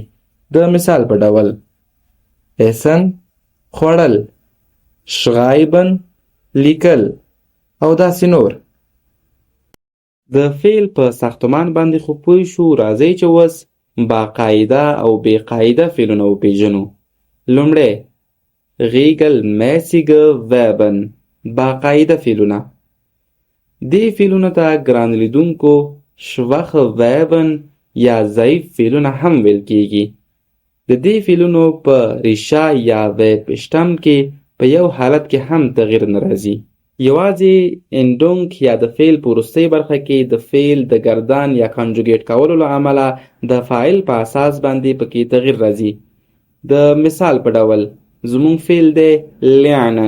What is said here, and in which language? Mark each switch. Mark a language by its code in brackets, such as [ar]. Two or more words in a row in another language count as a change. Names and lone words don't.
[ps] د مثال په ډول اسن خوړل، شغایبن لیکل او داسې نور. د فعل په ساختمان باندې خو پوه شو. راځئ چې اوس باقاعده او بې قاعده فعلونه وپیژنو. [de] لومړی regelmäßige verben، [ps] باقاعده فعلونه. دې فعلونو ته ګران لیدونکو [de] schwache verben [ps] یا ضعیف فعلونه هم ویل کیږي. د دې فعلونو په ریشه یا verb اشتم کې په یو حالت کې هم تغییر نه راځي. یوازې اندونګ یا د فعل په وروستۍ برخه کې د فعل د گردان یا کانجوګیټ کولو له امله د فاعل په اساس باندې پکې تغییر راځي. د مثال په ډول زمونږ فعل دی lernen.